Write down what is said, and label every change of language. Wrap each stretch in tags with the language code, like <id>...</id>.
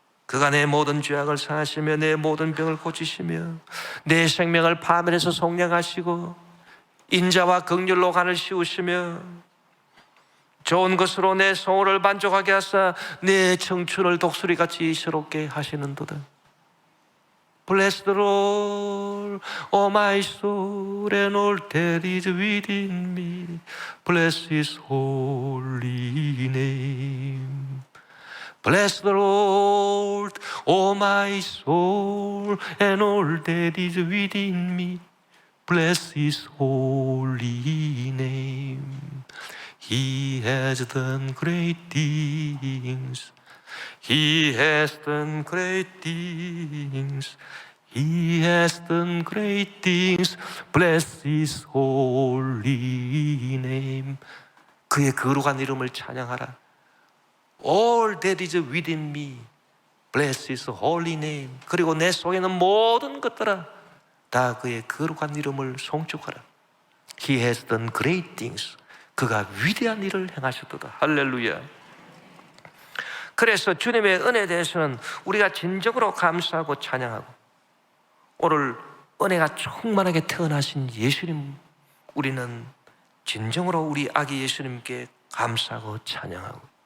<ko>그가 내 모든 죄악을 사하시며 내 모든 병을 고치시며 내 생명을 파멸해서 속량하시고 인자와 긍휼로 간을 씌우시며 좋은 것으로 내 소원을 만족하게 하사 내 청춘을 독수리같이 새롭게 하시는도다.</ko> <en>Bless the Lord, O my soul, and all that is within me. Bless His holy name. Bless the Lord, O my soul, and all that is within me. Bless His holy name. He has done great things. He has done great things. He has done great things. Bless His holy name.</en> <ko>그의 거룩한 이름을 찬양하라.</ko> <en>All that is within me. Bless His holy name.</en> <ko>그리고 내 속에 있는 모든 것들아 다 그의 거룩한 이름을 송축하라.</ko> <en>He has done great things.</en> <ko>그가 위대한 일을 행하셨도다. 할렐루야. 그래서 주님의 은혜에 대해서는 우리가 진정으로 감사하고 찬양하고 오늘 은혜가 충만하게 태어나신 예수님, 우리는 진정으로 우리 아기 예수님께 감사하고 찬양하고.</ko>